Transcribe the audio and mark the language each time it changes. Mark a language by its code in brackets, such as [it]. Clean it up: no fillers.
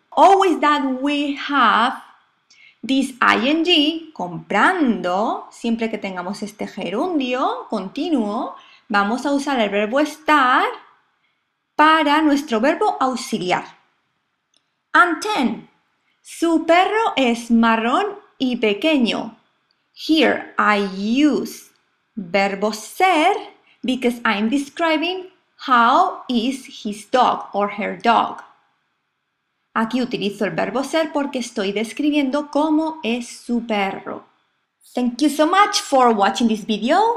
[en] Always that we have this ing, [es] comprando, siempre que tengamos este gerundio continuo, vamos a usar el verbo estar para nuestro verbo auxiliar. [en] And 10. [es] Su perro es marrón y pequeño. [en] Here I use verbo ser because I'm describing how is his dog or her dog. [es] Aquí utilizo el verbo ser porque estoy describiendo cómo es su perro. [en] Thank you so much for watching this video.